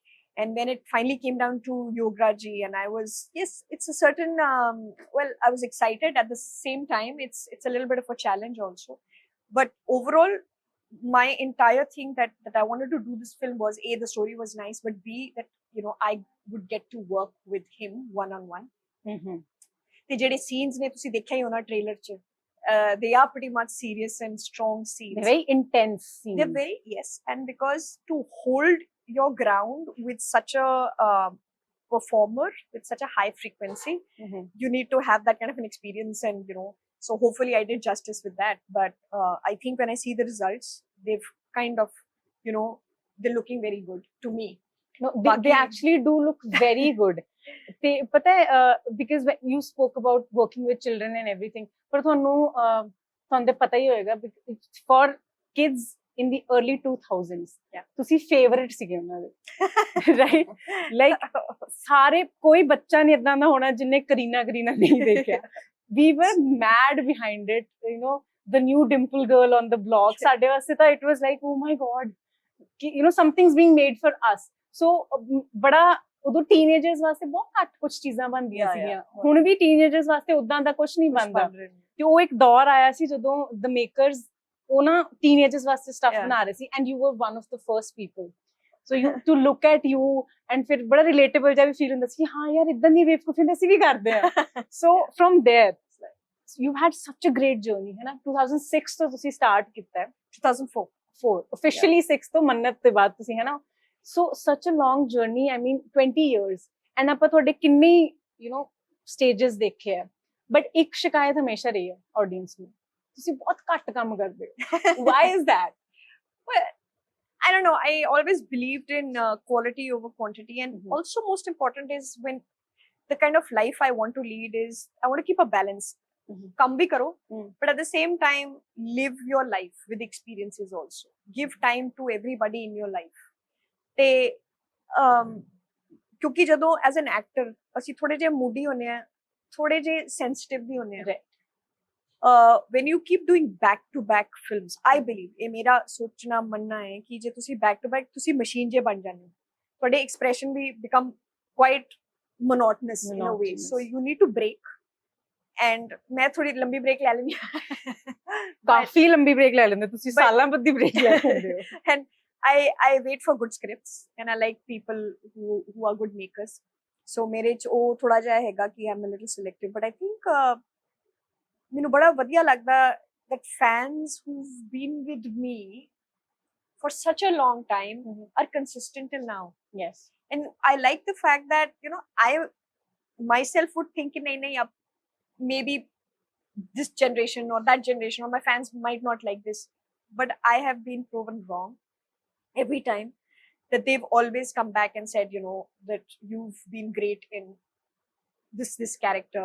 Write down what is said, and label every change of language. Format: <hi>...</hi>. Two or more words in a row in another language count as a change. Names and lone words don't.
<en>And when it finally came down to Yograj ji, and I was, it's a certain, I was excited. At the same time, it's a little bit of a challenge also. But overall, my entire thing that I wanted to do this film was, A, the story was nice, but B, that, I would get to work with him one-on-one.</en> <pa>The ਜਿਹੜੇ ਸੀਨਜ਼ ਨੇ ਤੁਸੀਂ ਦੇਖਿਆ ਹੀ ਹੋਣਾ ਟ੍ਰੇਲਰ ਚ,</pa> <en>they are pretty much serious and strong scenes. They're very intense scenes. They're very, yes. And because to hold your ground with such a performer with such a high frequency, you need to have that kind of an experience. And so hopefully I did justice with that. But I think when I see the results, they've kind of, they're looking very good to me. No, they actually do look very good.</en> <pa>ਪਤਾ ਹੈ,</pa> <en>because when you spoke about working with children and everything, but</en> <pa>ਤੁਹਾਨੂੰ ਪਤਾ ਹੀ ਹੋਏਗਾ</pa> <en>for kids in the early 2000s,</en> <pa>ਤੁਸੀਂ ਫੇਵਰਿਟ ਸੀਗੇ ਉਹਨਾਂ ਦੇ, ਰਾਈਟ? ਲਾਈਕ ਸਾਰੇ, ਕੋਈ ਬੱਚਾ ਨਹੀਂ ਇਦਾਂ ਦਾ ਹੋਣਾ ਜਿਹਨੇ ਕਰੀਨਾ ਨਹੀਂ ਦੇਖਿਆ.</pa> <en>We were mad behind it, the new dimple girl on the block.</en> <pa>ਸਾਡੇ ਵਾਸਤੇ ਤਾਂ</pa> <en>it was like, oh my god, something's being made for us.</en> <pa>So ਬੜਾ ਉਦੋਂ ਟੀਨੇਜਰਸ ਵਾਸਤੇ ਬਹੁਤ ਘੱਟ ਕੁਝ ਚੀਜ਼ਾਂ ਬਣਦੀਆਂ ਸੀਗੀਆਂ. ਹੁਣ ਵੀ ਟੀਨੇਜਰਸ ਵਾਸਤੇ ਉਦਾਂ ਦਾ ਕੁਝ ਨਹੀਂ ਬਣਦਾ. ਤੇ ਉਹ ਇੱਕ ਦੌਰ ਆਇਆ ਸੀ ਜਦੋਂ</pa> <en>the makers</en> <pa>ਉਹ ਨਾ teenagers ਵਾਸਤੇ stuff ਬਣਾ ਰਹੇ ਸੀ,</pa> <en>and you were one of the first people. So you to look at you and</en> <pa>ਫਿਰ ਬੜਾ relatable ਜਿਹਾ ਵੀ feel ਹੁੰਦਾ ਸੀ, ਹਾਂ ਯਾਰ ਇਦਾਂ ਦੀ ਬੇਵਕੂਫੀ ਅਸੀਂ ਵੀ ਕਰਦੇ ਆ.</pa> <en>So from there you've had such a great journey,</en> <pa>ਹੈ ਨਾ? 2006 ਤੋਂ ਤੁਸੀਂ start ਕੀਤਾ ਹੈ. 2004 officially 6 ਤੋਂ ਮੰਨਤ ਦੇ ਬਾਅਦ ਤੁਸੀਂ, ਹੈ ਨਾ?</pa> <en>So such a long journey, I mean 20 years, and</en> <pa>ਆਪਾਂ ਤੁਹਾਡੇ ਕਿੰਨੇ stages ਦੇਖੇ ਆ.</pa> <en>But</en> <pa>ਇੱਕ ਸ਼ਿਕਾਇਤ ਹਮੇਸ਼ਾ ਰਹੀ ਹੈ audience ਨੂੰ, ਤੁਸੀਂ ਬਹੁਤ ਘੱਟ ਕੰਮ ਕਰਦੇ ਹੋ.</pa> <en>Why is that? Well, I don't know. I always believed in quality over quantity, and also most important is, when the kind of life I want to lead is, I want to keep a balance.</en> <hi>काम भी करो,</hi> <en>but at the same time live your life with experiences also. Give time to everybody in your life.</en> <pa>ਤੇ ਕਿਉਂਕਿ ਜਦੋਂ</pa> <en>as an actor</en> <pa>ਅਸੀਂ ਥੋੜੇ ਜਿਹੇ ਮੂਡੀ ਹੁੰਦੇ ਆ, ਥੋੜੇ ਜਿਹੇ ਸੈਂਸਿਟਿਵ ਵੀ ਹੁੰਦੇ ਆ.</pa> <en>when you keep doing back to back films, I believe,</en> <pa>ਇਹ ਮੇਰਾ ਸੋਚਣਾ ਮੰਨਣਾ ਹੈ ਕਿ ਜੇ ਤੁਸੀਂ</pa> <en>back to back,</en> <pa>ਤੁਸੀਂ ਮਸ਼ੀਨ ਜੇ ਬਣ ਜਾਂਦੇ ਹੋ, ਤੁਹਾਡੇ expression ਵੀ</pa> <en>become quite monotonous in a way. So you need to break. And</en> <pa>ਮੈਂ ਥੋੜੀ ਲੰਬੀ ਬ੍ਰੇਕ ਲੈ ਲੈਂਦੀ ਹਾਂ. ਕਾਫੀ ਲੰਬੀ ਬ੍ਰੇਕ ਲੈ ਲੈਂਦੇ ਤੁਸੀਂ, ਸਾਲਾਂ ਬੱਧੀ ਬ੍ਰੇਕ ਲੈ ਲੈਂਦੇ ਹੋ.</pa> <en>And I wait for good scripts and I like people who are good makers. So</en> <pa>ਮੇਰੇ ਚ ਉਹ ਥੋੜਾ ਜਿਹਾ ਹੈਗਾ ਕਿ</pa> <en>I'm a little selective, but I think</en> <pa>ਮੈਨੂੰ ਬੜਾ ਵਧੀਆ ਲੱਗਦਾ</pa> <en>that fans who've been with me for such a long time are consistent till now. Yes. And I like the fact that, you know, I myself would think nahi, maybe this generation or that generation or my fans might not like this, but I have been proven wrong every time, that they've always come back and said, you know, that you've been great in this character.</en>